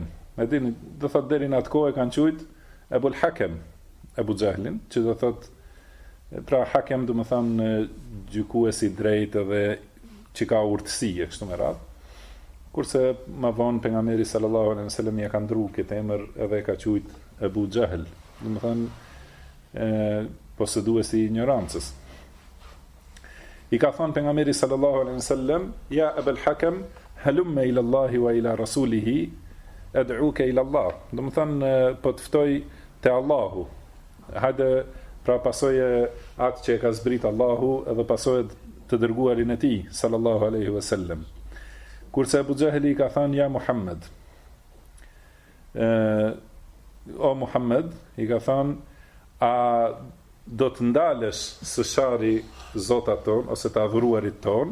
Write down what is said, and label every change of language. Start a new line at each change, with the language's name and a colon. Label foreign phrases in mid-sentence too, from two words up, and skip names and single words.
Albanian: Edini, do thot deri në atë kohë kanë quajt Ebul Hakem, Ebu Xehlin, që do thot pra Hakem do të thonë gjykuesi drejt edhe që ka urtësi e kështu me radhë. Kurse më vonë pejgamberi
Arabic: صلى الله عليه وسلم
Albanian: ja ka ndruar këtë emër edhe ka quajt Ebu Xehl, do të thonë posëduesi i ignorancës. I ka thënë pejgamberi
Arabic: صلى الله عليه وسلم يا أبا الحكم هلم إلى الله وإلى رسوله أدعوك إلى الله.
Albanian: Do të thonë po të ftoj te Allahu. Hajde pra pasoje atë që e ka zbrit Allahu edhe pasoje të dërguarin e tij
Arabic: صلى الله عليه وسلم.
Albanian: Kurse Abu Jahli ka thënë ja Muhammed. O Muhammed, i ka thënë, a do të ndalesh së shari zotat ton ose të adhuruarit ton?